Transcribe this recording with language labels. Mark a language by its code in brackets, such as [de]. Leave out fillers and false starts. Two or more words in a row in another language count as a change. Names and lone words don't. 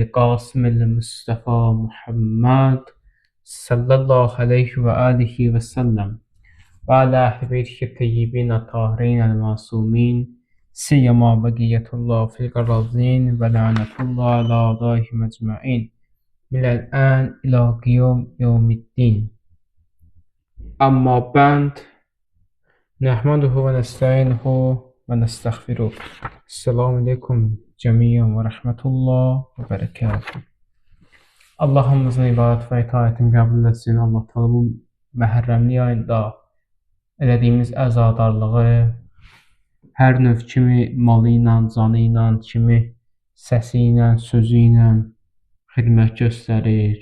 [ar] القاسم المصطفى محمد صلى الله عليه وآله وسلم وعلى أهل بيته الطيبين الطاهرين المعصومين سيما بقية الله في الأرضين ولعنة الله على أعدائهم أجمعين من الآن إلى قيام يوم الدين أما بعد نحمده ونستعينه ونستغفره السلام عليكم جميعا ورحمة الله وبركاته [az] Allahımızın ibadət və itaətini qəbul etsin. Allah təala bu məhərrəmlik ayında elədiyimiz əzadarlığı hər növ kimi malı ilə, canı ilə, kimi səsi ilə, sözü ilə xidmət göstərir.